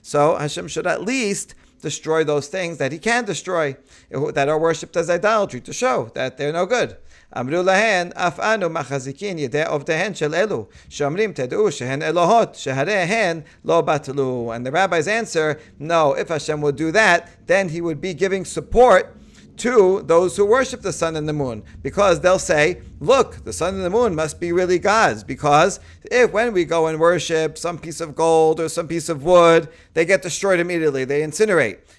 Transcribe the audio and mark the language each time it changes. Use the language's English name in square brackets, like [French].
[English] So Hashem should at least destroy those things that he can destroy, that are worshipped as idolatry, to show that they're no good. [Hebrew] אמרו להן, אף אנו מחזיקין ידי עובדיהן של אלו, שאומרים תדעו שהן אלוהות, שהרי הן לא בטלו. [English] And the rabbis answer, no, if Hashem would do that, then he would be giving support to those who worship the sun and the moon, because they'll say, look, the sun and the moon must be really God's, because when we go and worship some piece of gold or some piece of wood, they get destroyed immediately, they incinerate.